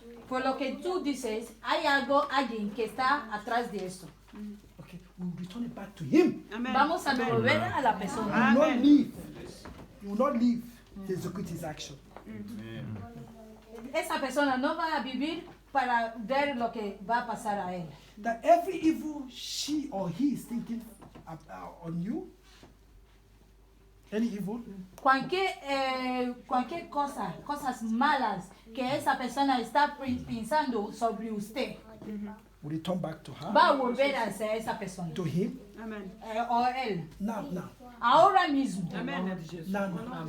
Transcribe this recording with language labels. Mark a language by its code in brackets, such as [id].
[es] Por lo que tú dices, hay algo, alguien que está atrás de esto. [en] Okay, we'll return it back to him. Amen. [es] Vamos a devolver a la [en] You [es] persona. [en] will not leave. You will not leave to execute his action. [es] Esa persona no va a vivir para ver lo que va a pasar a él. [en] That every evil she or he is thinking on you, any evil, [es] Cualquier cosa, cosas malas que esa persona está pensando sobre usted, [en] will return back to her, [es] va a volver hacia esa persona. [en] to him. Amen. [es] O él. [en] Now. [es] Ahora mismo. [en] Amen. Now.